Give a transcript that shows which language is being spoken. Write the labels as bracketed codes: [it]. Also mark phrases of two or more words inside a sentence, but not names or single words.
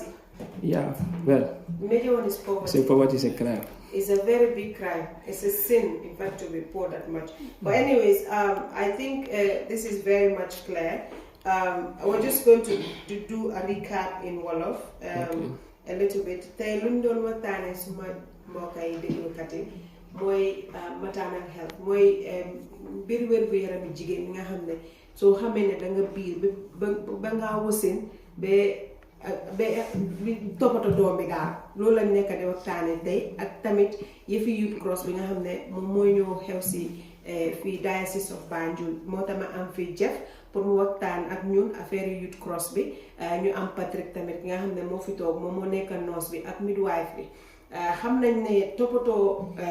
[en] Yeah, well, the major one is poverty. So poverty is a crime. It's a very big crime. It's a sin, in fact, to be poor that much. But anyways, I think this is very much clear. We're just going to do a recap in Wolof, a little bit. [wo] Tey luñ doon waxtaane suma mbokk yi déglukat yi mooy [en] maternal health [wo] mooy mbir wér gu yarami jigéen nga xam ne soo xamee ne da nga biir ba ngaa wasin ba toppatoo doom bi daal loolu lañ nekk di waxtaane tey ak tamit yëfi youth cross bi nga xam ne moom mooy ñëw xew si fii Diocese of Banjul moo tax ma am fii Jeff pour mu waxtaan ak ñun affaire youth cross bi ñu am Patrick tamit nga xam ne moo fi toog moom moo nekk nurse bi ak midwife bi xam nañ ne toppatoo